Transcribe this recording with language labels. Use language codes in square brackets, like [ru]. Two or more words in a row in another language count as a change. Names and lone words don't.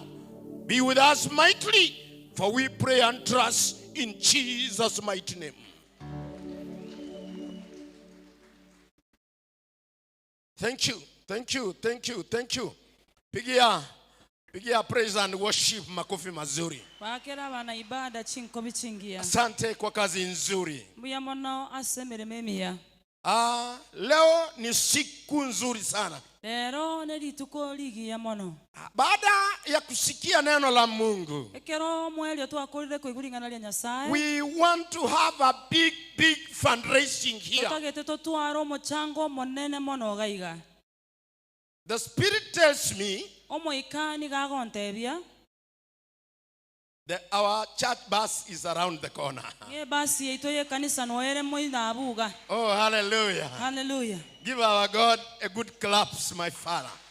[en] Be with us mightily, for we pray and trust in Jesus' mighty name. Thank you, thank you, thank you, thank you. [sw] Pigia [en] praise and worship [sw] makofi mazuri. [guz] Bakera bana ibada chinko bichingia. [sw] Asante kwa kazi nzuri. [guz] Mbuya mono asemere memia. [sw] Leo ni siku nzuri sana. [guz] Lero nelituko ligi ya mono. [sw] Baada ya kusikia neno la Mungu, [guz] ekero mwelio twakorire kuigulingana lya Nyasaye. [en] We want to have a big fundraising here. [guz] Tutagete totwaro mochango monene mono gaiga. [en] The Spirit tells me that our church bus is around the corner. Oh, hallelujah. Hallelujah. Give our God a good claps, my Father.